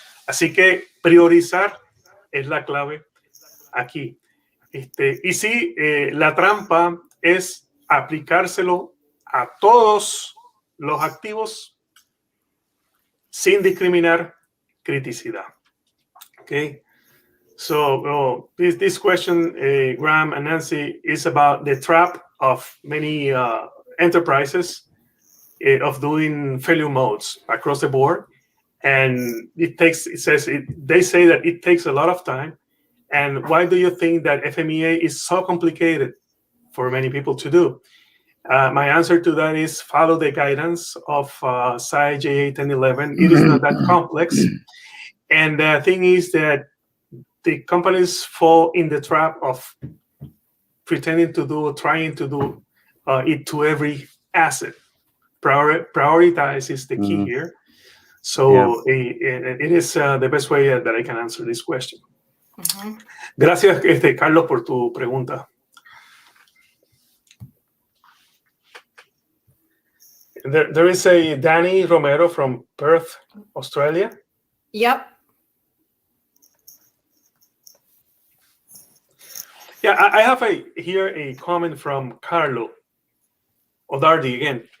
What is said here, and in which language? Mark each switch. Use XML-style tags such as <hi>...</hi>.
<es>Así que priorizar es la clave aquí. Y sí, la trampa es aplicárselo a todos los activos sin discriminar criticidad.</es> <en>Okay? So this question, Graham and Nancy, is about the trap of many enterprises of doing failure modes across the board. And they say that it takes a lot of time. And why do you think that FMEA is so complicated for many people to do? My answer to that is follow the guidance of 𝗙İ 1011. It is not that complex. And the thing is that the companies fall in the trap of pretending to do, trying to do it to every asset. Prioritize is the key here. So it is the best way that I can answer this question.</en> <es>Gracias, Carlos, por tu pregunta.</es> <en>There is a Danny Romero from Perth, Australia. Yep. Yeah, I have here a comment from Carlo Odardi again.</en>